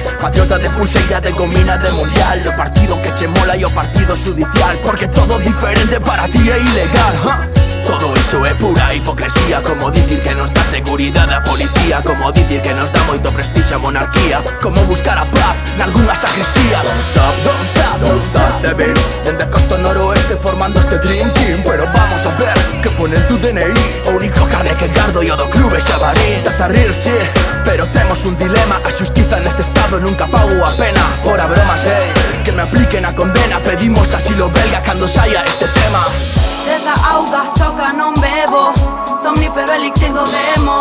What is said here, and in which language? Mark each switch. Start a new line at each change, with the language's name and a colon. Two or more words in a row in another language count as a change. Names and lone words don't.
Galician: Patriota de pulseira, de gomina, de mundial. O partido que che mola e o partido judicial. Porque todo diferente para ti é ilegal, ¿ja? Todo iso é pura hipocresía. Como dicir que nos dá seguridade a policía. Como dicir que nos dá moito prestixio a monarquía. Como buscar a paz nalgunha sacristía.
English: Don't stop, don't stop, don't stop the beat.
Galician: Dende costa ao noroeste formando este
English: dream team.
Spanish: Pero vamos a ver que ponen tu DNI.
Galician: O único carne que gardo e o do clube Xabarín. Estás a rir, sí, pero temos un dilema. A xustiza neste estado nunca pago a pena. Fora bromas, que me apliquen a condena. Pedimos asilo belga cando saia este tema. Desa auga choca non bebo. Somnífero elixir do demo.